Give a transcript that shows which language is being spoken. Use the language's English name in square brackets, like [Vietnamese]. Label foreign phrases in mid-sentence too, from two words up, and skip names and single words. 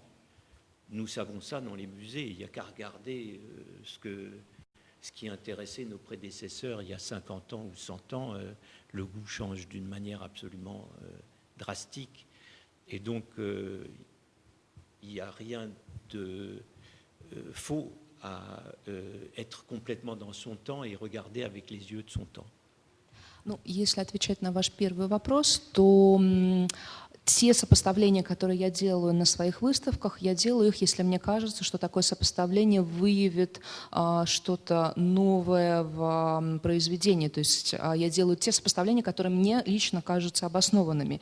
[French] Nous savons ça dans les musées. Il n'y a qu'à regarder ce qui intéressait nos prédécesseurs il y a 50 ans ou 100 ans. Le goût change d'une manière absolument drastique. Et donc, il n'y a rien de faux à être complètement dans son temps et regarder avec les yeux de son temps. [Russian] Если отвечать на ваш первый вопрос, то те сопоставления, которые я делаю на своих выставках, я делаю их, если мне кажется, что такое сопоставление выявит что-то новое в произведении. То есть я делаю те сопоставления, которые мне лично кажутся обоснованными.